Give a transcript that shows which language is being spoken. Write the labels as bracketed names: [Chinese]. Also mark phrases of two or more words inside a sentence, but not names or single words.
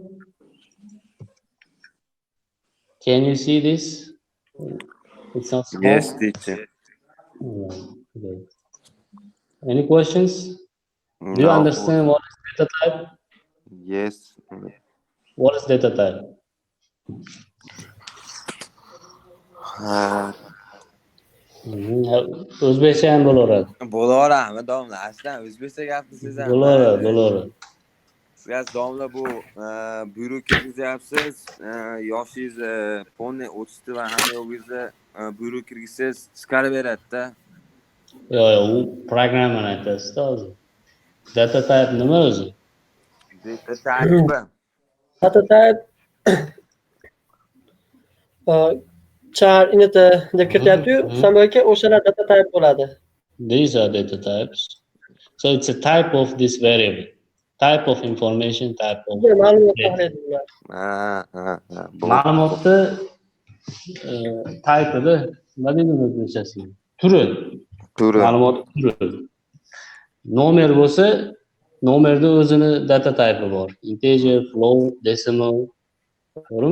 [English] Can you see this? It's not small. Yes, teacher. Okay. Any questions? Do you No. understand what is data type? Yes. What is data type? [Uzbek] O'zbekcha ham bo'laveradi. Bo'laveradi, domla. Aslan o'zbekcha gapirsangiz ham. Bo'laveradi. Siz domla bu buyruq kirgizyapsiz. Yoshingiz polni o'tishdi va hamma yo'g'ingizda buyruq kirgizsangiz chiqarib beradi-da. Yo'q, u programmani aytasizda hozir. [English] Data type [Uzbek] nima o'zi? [English] Data type. Data type char init [Uzbek] deb kirityapti-yu, Sambo aka, o'shalar [English] data type [Uzbek] bo'ladi. [English] These are data types. So it's a type of this variable. Type of information, type of [Uzbek] Ma'lumot [English] data. [Uzbek] tahlil qiladi. Ma'lumotni type'ida nima deydi o'zbekchasiga? Turi. Ma'lumot turi. Nomer bo'lsa, nomerda o'zini [English] data type'i [Uzbek] bor. [English] Integer, float, decimal. [Uzbek] To'g'rimi?